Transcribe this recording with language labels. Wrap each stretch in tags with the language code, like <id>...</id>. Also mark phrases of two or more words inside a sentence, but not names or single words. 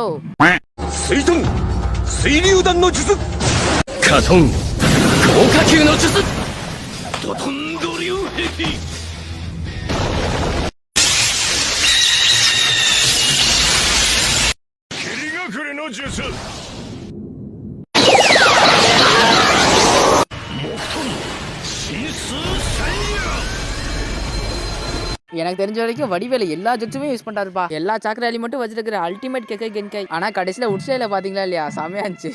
<ja>水遁水流弾の術カトン豪華級の術ドトンド流壁霧隠れの術</ja> <ta>எனக்கு தெரிஞ்ச வரைக்கும் வடிவேல எல்லா ஜுட்சுமே யூஸ் பண்றாருப்பா. எல்லா சாக்கராலி மட்டும் வச்சிருக்கிற அல்டிமேட்</ta> <ja>血継限界.</ja> <ta>ஆனா கடைசியில உட்சையில பாத்தீங்களா இல்லையா, செமையா இருந்துச்சு.</ta>